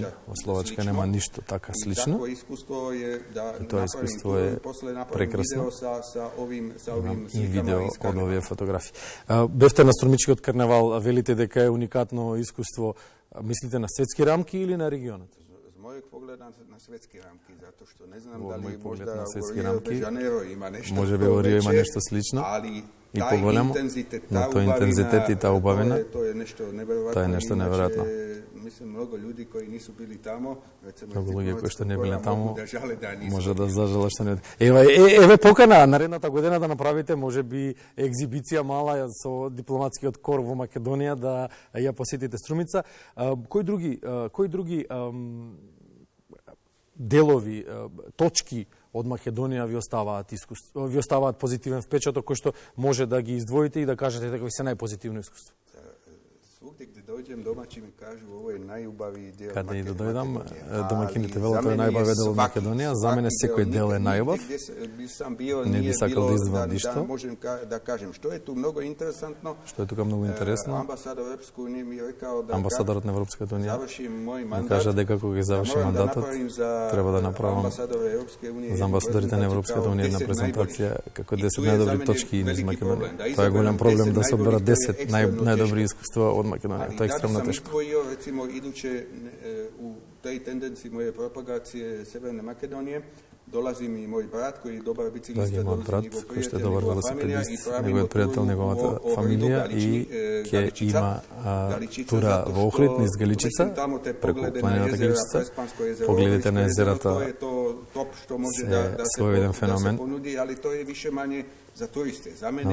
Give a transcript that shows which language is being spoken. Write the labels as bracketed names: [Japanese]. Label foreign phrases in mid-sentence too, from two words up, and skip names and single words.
[Macedonian] Во Словачка нема ништо така слично. И тоа искуство е прекрасно. И видео од овие фотографии. Бевте на Струмичкиот карневал, велите дека е уникатно искуство. Мислите на светски рамки или на регионот? [Serbian] mojeg pogleda na svetske ramki, zato što ne znam da li možda u Rio de Janeiro ima nešto slično, ali [Macedonian] i по-големо, но тој интензитет и таа убавина, [Serbian] to je nešto neverovatno. Mislim, mnogo ljudi koji nisu bili tamo, [Macedonian] mnogo луѓе кои што не биле таму, може да зажалат што не. Еве покана наредната година да направите можеби екзибиција мала со дипломатскиот кор во Македонија да ја посетите Струмица. Кои други делови, точки од Македонија ви оставаат позитивен впечаток кој што може да ги издвоите и да кажете дека ви се најпозитивно искуство? [Serbian] Svugdje gdje dođem, domaći mi kažu ovo je najubaviji deo [Macedonian] Када и дојдам, domaćiните велат тоа е најубавиот дел од Македонија. За мене секој дел е најубав. Не би сакал да издвојам ништо. Да кажем, што е ту многу интересантно. Што е тука многу интересно. Амбасадорот на Европската унија ми кажа дека кога ги заврши мандатот, треба да направам за амбасадорите на Европската унија една презентација како 10 најдобри точки низ Македонија. Тоа е голем проблем да се одберат 10 најдобри искуства од Македонија. Тоа е екстремно тешко. [Serbian] Recimo, iduće u tej tendenciji moje propagacije Severne Makedonije, dolazi mi moj brat koji je dobar biciklista, dolazi njegov velosipedist, [Macedonian] неговиот пријател, неговата фамилија и ќе има тура во Охрид низ Галичица, преку планината Галичица. Погледите на езерата се своједен феномен. За туристи. За мене